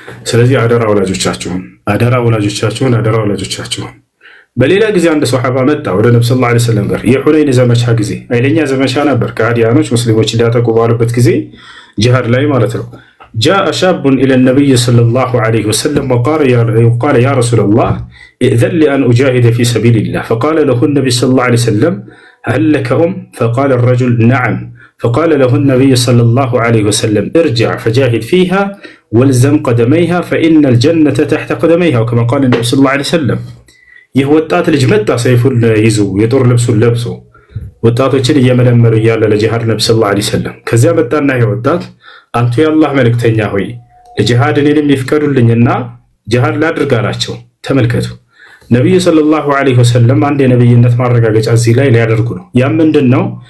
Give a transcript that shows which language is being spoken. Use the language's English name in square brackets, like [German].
[Amharic] ስለዚህ አደራ ወላጆቻችሁን። በሌላ ጊዜ አንድ ሱሐባ መጣ ወደ ነብዩ ሰለላሁ ዐለይሂ ወሰለም ጋር የሁነይን ዘመቻ ጊዜ ኃይለኛ ዘመቻ ነበር። ከአዲያኖች ሙስሊሞች ሊያጠቁ ባሉበት ጊዜ ጂሃድ ላይ ማለት ነው። [Arabic] جاء شاب إلى النبي صلى الله عليه وسلم وقال يا رسول الله ائذن لي أن أجاهد في سبيل الله. فقال له النبي صلى الله عليه وسلم هل لك فقال الرجل نعم. فقال له النبي صلى الله عليه وسلم ارجع فجاهد فيها والزم قدميها فإن الجنة تحت قدميها وكما قال النبي صلى الله عليه وسلم. [Amharic] ይህ ወጣት ልጅ መጣ ሰይፉን ይዞ የጦር ልብሱን ለብሶ ወጣቶችን እየመለመሉ እያለ ለጂሃድ ነብዩ ሰለላሁ ዐለይሂ ወሰለም። ከዚያ መጣና ይህ ወጣት አንተ የአላህ መልእክተኛ ሆይ ለጂሃድ እኔንም ይፍቀዱልኝና ጂሃድ ላድርግ አላቸው። ተመልከቱ ነብዩ ሰለላሁ ዐለይሂ ወሰለም አንድ የነብይነት ማረጋገጫ እዚህ ላይ ሊያደርጉ ነው። ያ ምንድነው?